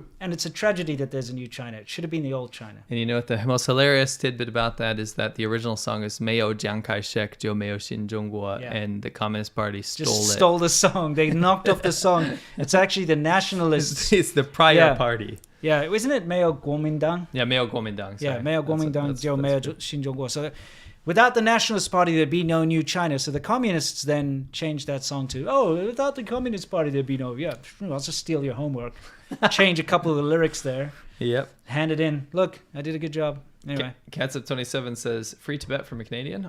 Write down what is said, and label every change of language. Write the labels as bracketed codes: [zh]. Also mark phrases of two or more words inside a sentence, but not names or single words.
[en] And it's a tragedy that there's a new China. It should have been the old China. And you know what the most hilarious tidbit about that is that the original song is [zh] 没有蒋介石，就没有新中国, [en] and the Communist Party stole the song. They knocked off the song. It's actually the Nationalists. It's the prior party. Yeah, isn't it [zh] 没有国民党? [en] Yeah, [zh] 没有国民党. [en] Yeah, [zh] 没有国民党，就没有新中国. [en] So without the Nationalist Party, there'd be no new China. So the communists then changed that song to, oh, without the Communist Party, there'd be no, I'll just steal your homework. Change a couple of the lyrics there. Yep. Hand it in. Look, I did a good job. Anyway. Catsup27 says, free Tibet from a Canadian.